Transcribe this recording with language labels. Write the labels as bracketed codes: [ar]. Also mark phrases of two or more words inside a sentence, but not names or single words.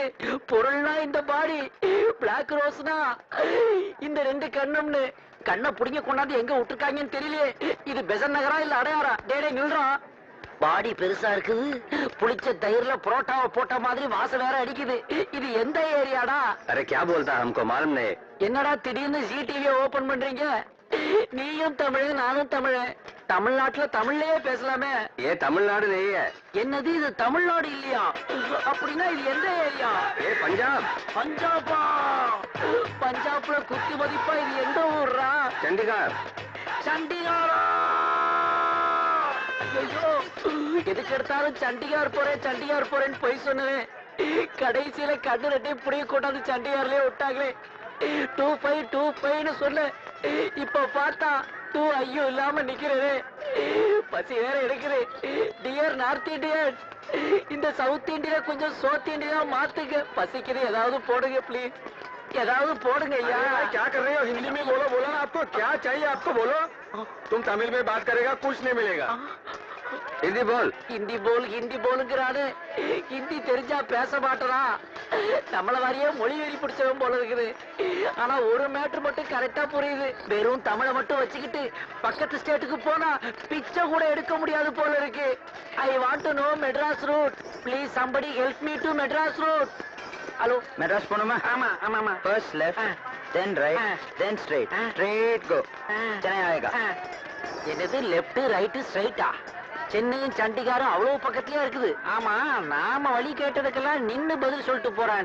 [ta] பொருள்னா இந்த பாடி, பிளாக் ரோஸ்னா இந்த 2 கண்ணம்னு. கண்ணை புடிங்க கொண்டாந்து எங்க விட்டுருக்காங்கன்னு தெரியலையே. இது பெசன் நகரா இல்ல அடையாரா? டேடே நில்றா. பாடி பெருசா இருக்குது, புளிச்ச தயிர்ல புரோட்டாவை போட்ட மாதிரி வாசம் வேற அடிக்குது. இது எந்த ஏரியாடா? [hi] அரே क्या बोलता है हमको मालूम नहीं. [ta] என்னடா திடீர்னு ஜி டிவியை ஓபன் பண்றீங்க? நீயும் தமிழ், நானும் தமிழ். தமிழ்நாட்டுல தமிழ்லயே பேசலாமே. [hi] ये तमिलनाडु नहीं है. [ta] என்னது இது தமிழ்நாடு இல்லையா? அப்படின்னா இது எந்த ஏரியா? [hi] ये पंजाब. [ta] பஞ்சாபா? பஞ்சாப்ல குத்தி மதிப்பா இது எந்த ஊர்ரா? [hi] चंडीगढ़. [ta] சண்டிகாரா? ஐயோ, எதுக்கு எடுத்தாலும் சண்டிகார் போறேன் சண்டிகார் போறேன்னு போய் சொன்னேன். கடைசியில கண்ணு ரெட்டையும் புடிய கொண்டாந்து சண்டிகார்லயே விட்டாங்களே. 2525 சொல்ல இப்ப பார்த்தா 2 ஐயோ இல்லாம நிக்கிறேன். பசி வேற எடுக்குது. [en] Dear North Indian, [ta] இந்த சவுத் இந்தியா கொஞ்சம் சவுத் இந்தியா மாத்துங்க. பசிக்குது, ஏதாவது போடுங்க ப்ளீஸ், ஏதாவது போடுங்க ஐயா. [hi] क्या कर रहे हो? हिंदी में बोलो, बोलो ना आपको क्या चाहिए, आपको बोलो. तुम तमिल में बात करेगा कुछ नहीं मिलेगा. हिंदी बोल. [ta] ஹிந்தி போலுங்கிறானு. ஹிந்தி தெரிஞ்சா பேச மாட்டனா? நம்மள மாதிரியே மொழி வெறி பிடிச்சவன் போல இருக்குது. ஆனா ஒரு மேட்ரு மட்டும் கரெக்டா புரியுது. வெறும் தமிழை மட்டும் வச்சுக்கிட்டு பக்கத்து ஸ்டேட்டுக்கு போனா பிச்சை கூட எடுக்க முடியாது போல இருக்கு. [en] I want to know Madras route. Please somebody help me to Madras route. Hello, [ta] மெட்ராஸ் போணுமா? ஆமா ஆமா ஆமா. [en] First left, then right, then straight. Straight go. [hi] चेन्नई आएगा. [ta] என்னது [en] left right straight? [ta] சென்னையும் சண்டிகாரும் அவ்வளவு பக்கத்துலயே இருக்குது. ஆமா, நாம வழி கேட்டதுக்கெல்லாம் நின்னு பதில் சொல்லிட்டு போறானே.